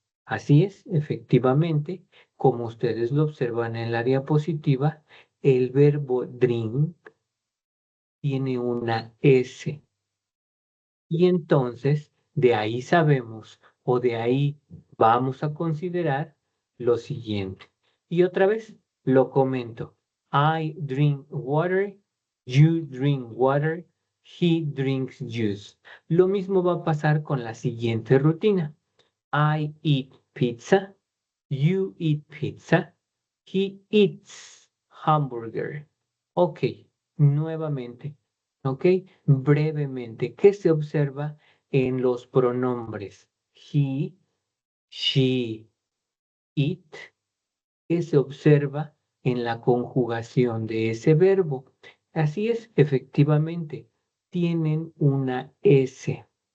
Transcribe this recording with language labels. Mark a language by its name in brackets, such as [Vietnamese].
[Spanish] Así es, efectivamente, como ustedes lo observan en la diapositiva, el verbo drink tiene una S. Y entonces, de ahí sabemos o de ahí vamos a considerar lo siguiente. Y otra vez lo comento. [English] I drink water, you drink water, he drinks juice. [Spanish] Lo mismo va a pasar con la siguiente rutina. [English] I eat pizza, you eat pizza, he eats hamburger. [Spanish] Ok, nuevamente. ¿Ok? Brevemente, ¿qué se observa en los pronombres? [English] He, she, it. [Spanish] ¿Qué se observa en la conjugación de ese verbo? Así es, efectivamente, tienen una S.